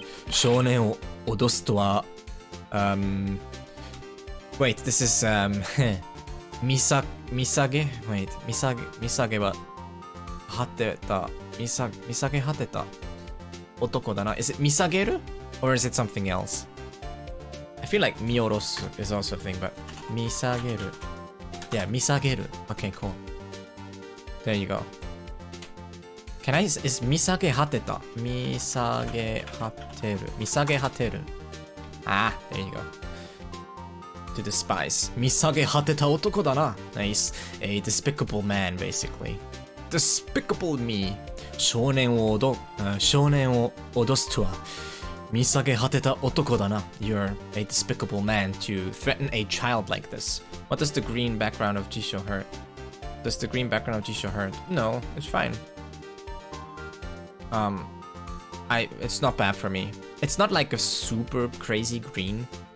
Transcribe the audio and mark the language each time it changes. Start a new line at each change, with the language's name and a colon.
Japanese: 少年を脅すとは、
English: Wait, this is,
Japanese: 見下げ Wait, 見下げは、果てた、見下げ果てた男だな。
English: Is it 見下げる?Or is it something else? I feel like 見下ろす is also a thing, but 見下げる. Yeah, 見下げる.Okay, cool. There you go. Can I, is 見下げ果てた? 見下げ果てる.見下げ果てる.Ah, there you go. To despise.
Japanese: 見下げ果てた男だな.
English: Nice. A despicable man, basically. Despicable me.
Japanese: 少年を脅すとは Misage hateta otoko da na.
English: You're a despicable man to threaten a child like this. What does the green background of Jisho hurt? Does the green background of Jisho hurt? No, it's fine. It's not bad for me. It's not like a super crazy green.